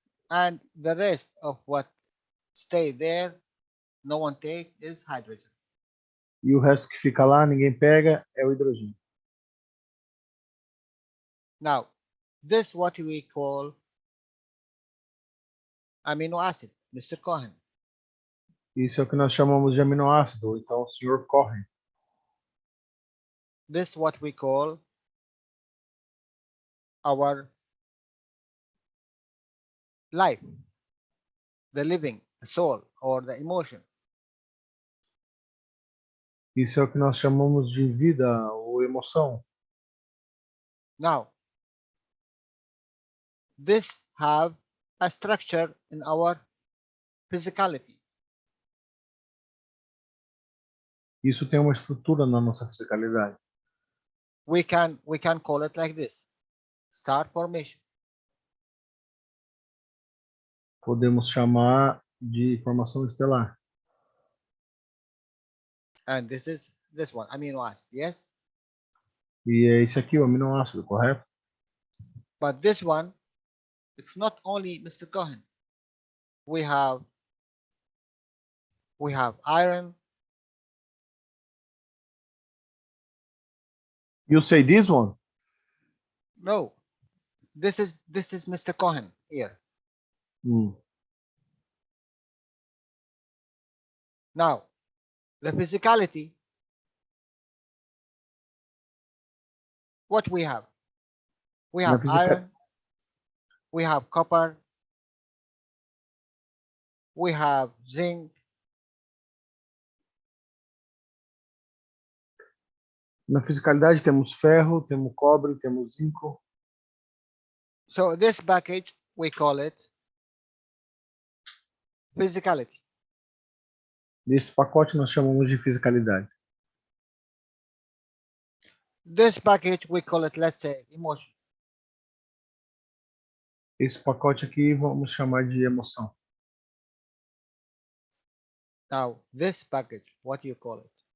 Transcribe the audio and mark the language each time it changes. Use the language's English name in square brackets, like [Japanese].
[English] And the rest of what stay there, no one take, is hydrogen. [Portuguese] e o resto que fica lá, ninguém pega, é o hidrogênio. [English] Now, this what we call amino acid, Mr. Cohen. [Portuguese] Isso é o que nós chamamos de aminoácido, ou então o senhor corre. [English] This what we call our life, the living, the soul, or the emotion. [Portuguese] Isso é o que nós chamamos de vida ou emoção. [English] Now, this have a structure in our physicality. [Portuguese] Isso tem uma estrutura na nossa fisicalidade. [English] We can call it like this: star formation. [Portuguese] Podemos chamar de formação estelar. [English] And this is this one, amino acid, yes? [Portuguese] E é esse aqui, o aminoácido, correto? [English] But this one, it's not only Mr. Cohen. We have iron. You say this one? No, this is Mr. Cohen here. Now, the physicality. What we have? We have iron. We have copper. We have zinc. [Portuguese] Na fisicalidade temos ferro, temos cobre, temos zinco. [English] So this package, we call it physicality. [Portuguese] Nesse pacote nós chamamos de fisicalidade. [English] This package, we call it, let's say, emotion. [Portuguese] Esse pacote aqui vamos chamar de emoção. [English] Now, this package, what do you call it?